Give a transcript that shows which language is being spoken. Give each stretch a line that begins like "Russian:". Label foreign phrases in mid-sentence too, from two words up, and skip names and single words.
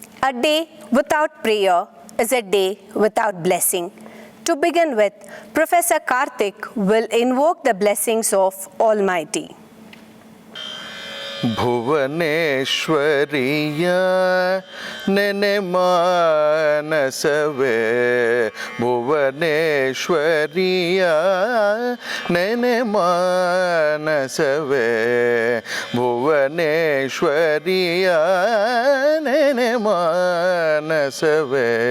English: A day without prayer is a day without blessing. To begin with, Professor Karthik will invoke the blessings of Almighty.
Kannada: ಭುವನೇಶ್ವರಿಯ ನೆನೆ ಮಾನಸವೇ ಭುವನೇಶ್ವರಿಯ ನೆನೆ ಮಾನಸವೇ ಭುವನೇಶ್ವರಿಯ ನೆನೆ ಮಾನಸವೇ